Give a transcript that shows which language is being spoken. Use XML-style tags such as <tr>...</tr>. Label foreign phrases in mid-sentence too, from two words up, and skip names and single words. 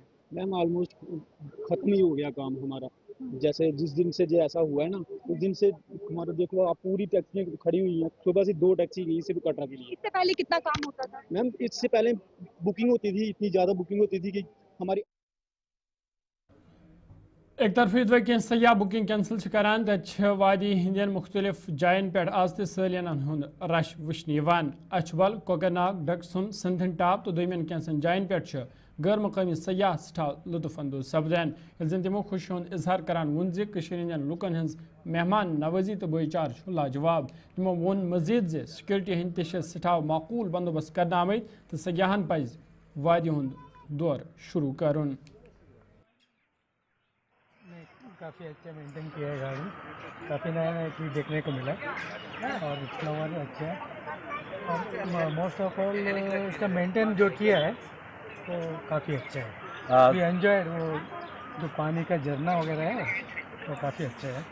<en>ma'am almost</en> <hi>खत्म ही हो गया काम हमारा, जैसे जिस दिन से जो ऐसा हुआ है ना, उस दिन से हमारा देखो आप पूरी टैक्सी खड़ी हुई हैं, सुबह से 2 टैक्सी गई सिर्फ कटरा के लिए। इससे पहले कितना काम होता था? मैम इससे पहले बुकिंग होती थी, इतनी ज़्यादा बुकिंग होती थी कि हमारी</hi> <ks>एक तरफ कि सयाह बुकिंग कैंसिल करान, वादी हिंदन मुख्तलिफ जायन पे आज तलियन हुंद रश वुचन अछबल, कोकरनाग, डकसुन, सिंधन टॉप तो दोमें कैंसन जायन पे गैर मकामी सयाह सठाव लुत्फ अंदोज सपदन, जन तमो खुशी हुंद इजहार करान वोन ज़ लुकन हज मेहमान नवाजी तो बोचार लाजवाब। तमो वोन मजीद ज़ सिक्योरिटी हंद सठाव माकूल बंदोबस्त कर आमत तो सयाहन पज वादी हुंद दौर शुरू करुन।</ks> <hi>काफ़ी अच्छा मेंटेन किया है गाड़ी, काफ़ी नया नया चीज़ देखने को मिला और फ्लावर अच्छा है और</hi> <en>most of all</en> <hi>इसका मेंटेन जो किया है तो काफ़ी अच्छा है।</hi> <en>we enjoyed,</en> <hi>वो जो पानी का झरना वगैरह है तो काफ़ी अच्छा है।</hi>